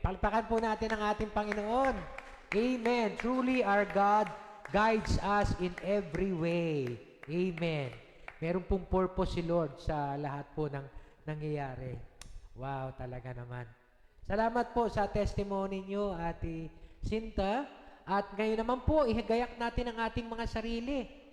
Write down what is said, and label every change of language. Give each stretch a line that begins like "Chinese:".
Filipino: Palpakan po natin ang ating Panginoon. Amen.
English: Truly our God guides us in every way. Amen.
Filipino: Meron pong purpose si Lord sa lahat po ng nangyayari. Wow, talaga naman. Salamat po sa testimony nyo, Ate Sinta. At ngayon naman po, ihagayak natin ang ating mga sarili.